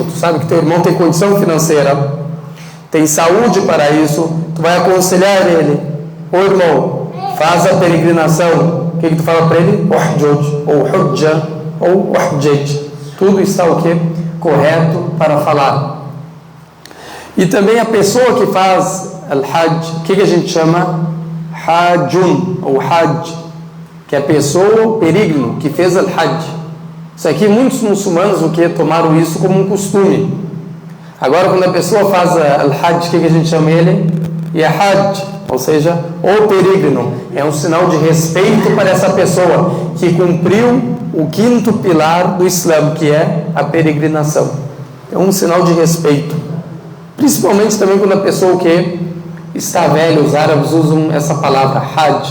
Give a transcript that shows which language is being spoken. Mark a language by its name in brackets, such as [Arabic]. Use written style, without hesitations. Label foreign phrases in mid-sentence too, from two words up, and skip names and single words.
[Portuguese] Tu sabe que teu irmão tem condição financeira, tem saúde para isso, tu vai aconselhar ele. Ô irmão, faz a peregrinação. O que tu fala para ele? Uhjuj, ou Hujja, ou Uhjaj. Tudo está o que? Correto para falar. E também a pessoa que faz al-Hajj, o que a gente chama? Hajjun, ou Hajj, que é a pessoa, o peregrino, que fez al-Hajj. Isso aqui, muitos muçulmanos o que tomaram isso como um costume. Agora, quando a pessoa faz al-Hajj, o que a gente chama ele? Hajj, ou seja, o peregrino. É um sinal de respeito para essa pessoa que cumpriu o quinto pilar do Islã, que é a peregrinação. É um sinal de respeito. Principalmente também quando a pessoa que está velha, os árabes usam essa palavra, Hajj.